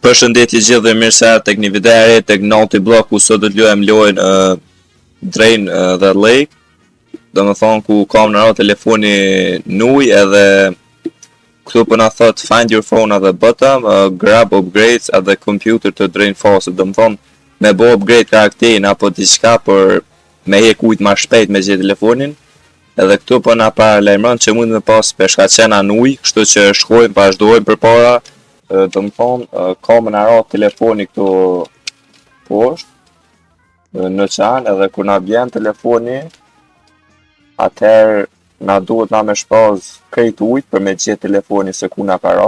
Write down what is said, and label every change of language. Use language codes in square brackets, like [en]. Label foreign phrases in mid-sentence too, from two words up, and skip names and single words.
[sq] Përshëndetje gjithë dhe mirë se erdhët tek një video e re tek Naughty Block ku sot do të luajmë lojën Drain the Lake. Domethënë ku kam në radhë telefoni nuj edhe këtu po na thot [en] find your phone at the bottom, grab upgrades at the computer to drain faucet. [sq] Domethënë me bo upgrade karakterin apo diçka për me hek ujt më shpejt me gjetë telefonin. Edhe këtu po na paralajmëron që mund të pas peshkaqena në ujë, kështu që shkojmë vazhdojmë përpara. Domethënë ka më në radhë telefoni këtu poshtë në qanë, edhe kur na bjen telefoni atëherë na duhet na me shpaz krejt ujt për me gjetë telefoni se ku na ka ra.